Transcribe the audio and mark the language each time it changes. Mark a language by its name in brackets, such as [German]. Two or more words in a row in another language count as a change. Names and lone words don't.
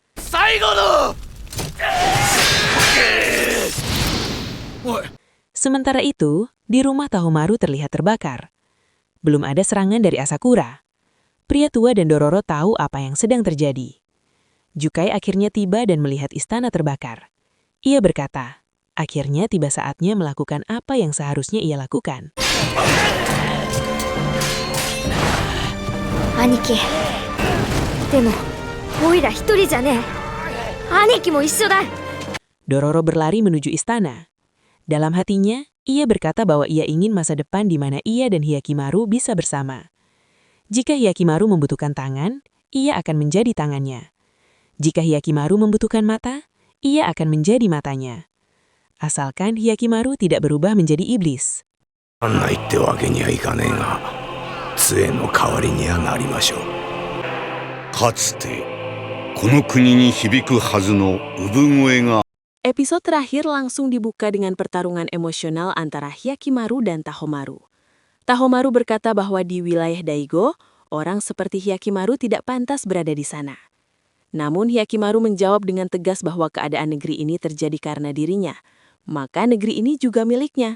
[Indonesian] Sementara itu, di rumah Tahomaru terlihat terbakar. Belum ada serangan dari Asakura. Pria tua dan Dororo tahu apa yang sedang terjadi. Jukai akhirnya tiba dan melihat istana terbakar. Ia berkata, akhirnya tiba saatnya melakukan apa yang seharusnya ia lakukan. [Japanese] 兄貴でもオイラ一人じゃねえ兄貴も一緒だ [Indonesian] Dororo berlari menuju istana. Dalam hatinya, ia berkata bahwa ia ingin masa depan di mana ia dan Hyakimaru bisa bersama. Jika Hyakimaru membutuhkan tangan, ia akan menjadi tangannya. Jika Hyakimaru membutuhkan mata, ia akan menjadi matanya. Asalkan Hyakimaru tidak berubah menjadi iblis. [Japanese] あんな言ってわけにはいかねえが、杖の代わりにはなりましょう。かつてこの国に響くはずの産声が [Indonesian] Episode terakhir langsung dibuka dengan pertarungan emosional antara Hyakimaru dan Tahomaru. Tahomaru berkata bahwa di wilayah Daigo, orang seperti Hyakimaru tidak pantas berada di sana. Namun Hyakimaru menjawab dengan tegas bahwa keadaan negeri ini terjadi karena dirinya, maka negeri ini juga miliknya.